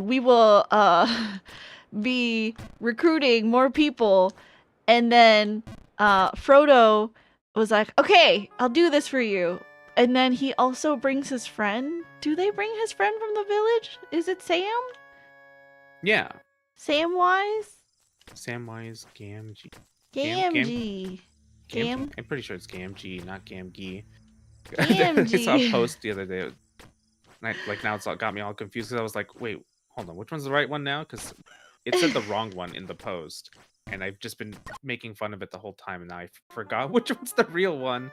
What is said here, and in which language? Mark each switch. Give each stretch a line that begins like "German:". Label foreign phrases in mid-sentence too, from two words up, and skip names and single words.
English: We will be recruiting more people. And then Frodo was like, okay, I'll do this for you. And then he also brings his friend. Do they bring his friend from the village? Is it Sam? Yeah. Samwise? Samwise Gamgee. Gamgee. I'm pretty sure it's Gamgee, not Gamgee. Gamgee. I saw a post the other day. Like now it's got me all confused because I was like, wait, hold on, which one's the right one now? Because it said the wrong one in the post, and I've just been making fun of it the whole time, and now I forgot which one's the real one.